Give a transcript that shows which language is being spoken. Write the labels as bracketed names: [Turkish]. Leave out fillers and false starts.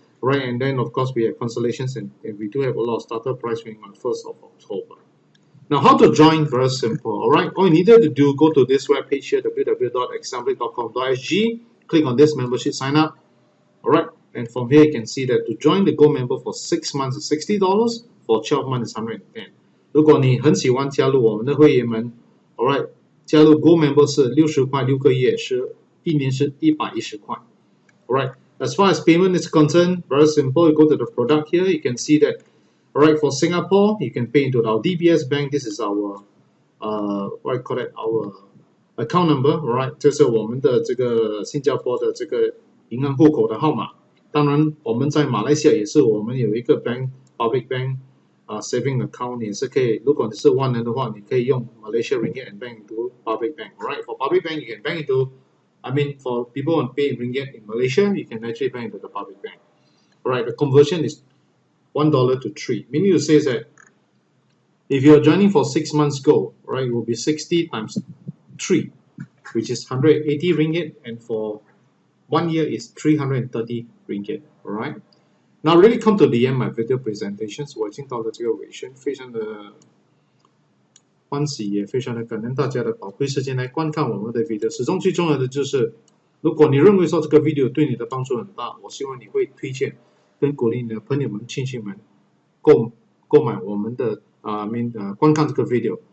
[English] Right, and then of course we have consolations, and we do have a lot of starter prize winning on the 1st of October. Now how to join, very simple. Alright, all you needed to do, go to this webpage here, www.example.com.sg, click on this membership sign up. Alright, and from here you can see that to join the Go member for 6 months is $60, for 12 months is $110. [Chinese] 如果你很喜欢加入我们的会员们 ， [English] Alright， [Chinese] 加入 Go member 是60块6个月，是1年是110块。 [English] Alright, as far as payment is concerned, very simple. You go to the product here, you can see that. Alright, for Singapore, you can pay into our DBS Bank. This is our what you call it, our account number. Alright， [Chinese] 这是我们的这个新加坡的这个银行户口的号码。当然，我们在马来西亚也是，我们有一个 [English] bank public bank saving account， [Chinese] 也是可以。如果你是万能的话，你可以用 [English] Malaysia Ringgit and bank into public bank. Alright, for public bank, you can bank into. For people who pay in ringgit in Malaysia, you can actually bank into the public bank. Alright, the conversion is $1 to 3. Meaning to say that if you are joining for 6 months Go, right, it will be 60 times 3, which is 180 ringgit, and for 1 year is 330 ringgit. Alright. Now really come to the end of my video presentations. [Chinese] 我已经到了这个尾声，非常的欢喜，也非常的感恩大家的宝贵时间来观看我们的 video。始终最重要的就是，如果你认为说这个 video 对你的帮助很大，我希望你会推荐跟鼓励你的朋友们、亲戚们购买我们的观看这个 video。